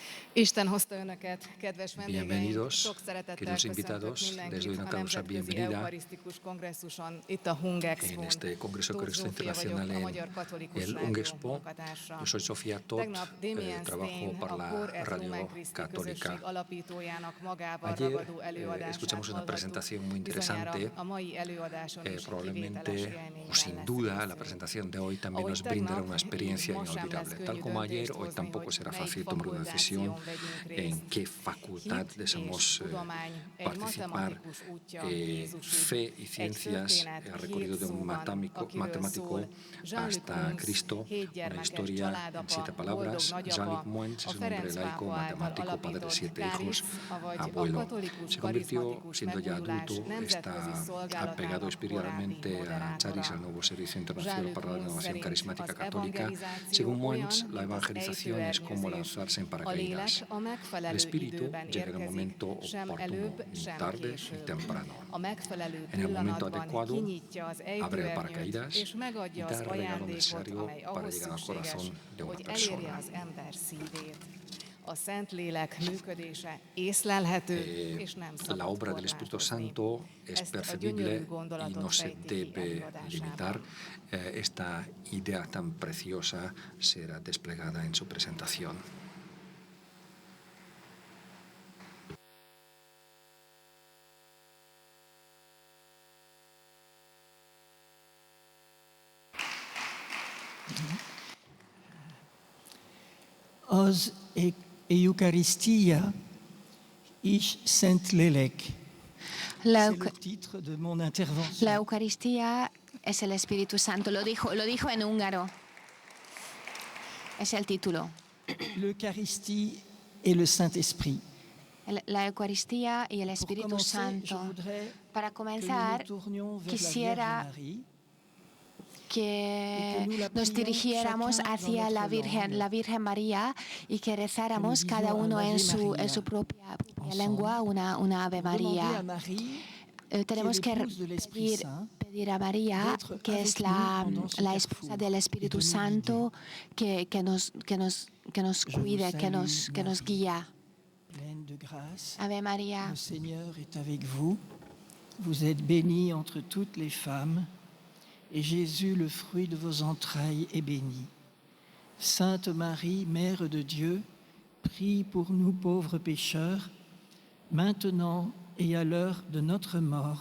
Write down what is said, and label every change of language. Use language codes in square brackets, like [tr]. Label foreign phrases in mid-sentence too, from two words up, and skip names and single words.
[hu] Isten hozta önöket, kedves vendégeim! [es] Bienvenidos, [hu] Sok szeretettel [es] queridos [hu] köszöntök [es] invitados, les doy [hu] mindenkit [es] una [hu] a [es] calurosa [hu] Nemzetközi [es] bienvenida [hu] Eukarisztikus Kongresszuson, itt a Hungexpon. [es] en este Congreso [hu] Tóth [es] Eucarístico [hu] Zsófia vagyok, [es] Internacional [hu] a [es] en [hu] Magyar Katolikus [es] el [hu] Rádió [es] Hungexpo. [hu] munkatársa. [es] Yo soy Sofía Toth, [hu] Tegnap Damien [es] trabajo [hu] Stein, [es] para [hu] a [es] la [hu] Cor et [es] Radio [hu] Lumen Christi [es] Católica. [hu] közösség alapítójának magával [es] Ayer [hu] ragadó előadását [es] escuchamos una [hu] hallhattuk. [es] presentación muy [hu] Bizonyára [es] interesante. [hu] a mai előadáson is [es] Probablemente, [hu] kivételes élmény [es] o sin [hu] lesz [es] duda, la [hu] részünkre. [es] presentación de hoy también [hu] Ahogy [es] nos brindará [hu] tegnap, [es] una experiencia [hu] így ma sem [es] inolvidable. [hu] lesz [es] Tal [hu] könnyű [es] como ayer, [hu] döntést [es] hoy [hu] hozni, [es] tampoco [hu] hogy [es] será [hu] melyik [es] fácil tomar una decisión [hu] fakultáción vegyünk [es] en [hu] részt. [es] qué facultad [hu] Hit [es] deseamos [hu] és tudomány egy [es] participar. [hu] matematikus útja Jézusig. [es] Fe y [hu] Egy [es] ciencias, [hu] történet [es] el recorrido de un [hu] 7 szóban, [es] matemático [hu] akiről szól Jean-Luc [es] hasta [hu] Mons, [es] Cristo, [hu] 7 [es] una [hu] gyermekes [es] historia en [hu] családapa, [es] 7 [hu] boldog [es] palabras. [hu] nagyapa, [es] Jean-Luc Mons [hu] a [es] es un hombre [hu] Ferenc [es] laico, [hu] pápa által [es] matemático, padre de [hu] alapított [es] 7 hijos, [hu] Kárisz, avagy a [es] abuelo. [hu] katolikus [es] Se convirtió, [hu] karizmatikus [es] siendo ya [hu] megújulás [es] adulto, [hu] nemzetközi [es] está apegado [hu] szolgálatának [es] espiritualmente [hu] korábbi [es] a Charis, al [hu] moderátora. [es] nuevo Servicio Internacional [hu] Jean-Luc [es] para la [hu] Mons [es] Renovación [hu] szerint [es] Carismática [hu] az [es] Católica. [hu] evangelizáció [es] Según Mons, [hu] olyan, [es] la [hu] mint az [es] evangelización es como [hu] ejtőernyőzés. [es] lanzarse en [hu] A [es] paracaídas. [hu] lélek a [es] El [hu] megfelelő [es] espíritu [hu] időben [es] llega en el momento [hu] érkezik, sem [es] oportuno, [hu] előbb, [es] ni [hu] sem [es] tarde ni [hu] később. [es] temprano. [hu] A megfelelő [es] En el momento [hu] pillanatban [es] adecuado, [hu] kinyitja az [es] abre el [hu] ejtőernyőt, [es] paracaídas [hu] és megadja [es] y [hu] az [es] da el regalo [hu] ajándékot, [es] necesario [hu] amely [es] para [hu] ahhoz [es] llegar al [hu] szükséges, [es] corazón de una [hu] hogy elérje [es] persona. [hu] az ember szívét. A Szentlélek működése észlelhető, és nem [es] La [hu] szabad [es] obra del Espíritu [hu] korlátozni. [es] Santo es [hu] Ezt a [es] percibible [hu] gyönyörű [es] y [hu] gondolatot [es] no se [hu] fejti ki [es] debe [hu] előadásában. [es] limitar. Esta idea tan preciosa será desplegada en su presentación. [hu] Az Eucharistia és Szentlélek. [es] La, [fr] C'est le titre de mon intervention. [es] la Eucaristía es el Espíritu Santo, lo dijo en húngaro. Es el título. [fr] L'Eucharistie et le Saint-Esprit. [es] La Eucaristía y el [fr] Pour [es] Espíritu [fr] commencer, je [es] Santo. [fr] voudrais [es] Para [fr] que nous [es] comenzar, [fr] nous tournions vers [es] quisiera [fr] la Vierge Marie. [es] que [fr] nous la [es] nos [fr] prions [es] dirigiéramos [fr] chacun [es] hacia [fr] dans [es] la [fr] notre [es] Virgen, [fr] langue. [es] la Virgen María, y que rezáramos [fr] Que nous [es] cada [fr] disions [es] uno [fr] un [es] en [fr] Ave [es] su [fr] María [es] propia [fr] ensemble. [es] lengua una Ave [fr] Demander à [es] María. [fr] Marie, [es] Tenemos [fr] qui est [es] que [fr] l'épouse de l'Esprit Saint, [es] pedir a María, [fr] d'être [es] que [fr] avec [es] es [fr] nous pendant ce [es] la [fr] carrefour [es] esposa del [fr] et [es] Espíritu [fr] de nous [es] Santo, que nos [fr] Je vous [es] cuide, que nos [fr] salue, [es] guía. [fr] pleine de grâce. [es] Ave María, [fr] Le Seigneur est avec vous. Vous êtes bénie entre toutes les femmes, et Jésus, le fruit de vos entrailles, est béni. Sainte Marie, Mère de Dieu, prie pour nous pauvres pécheurs, maintenant et à l'heure de notre mort.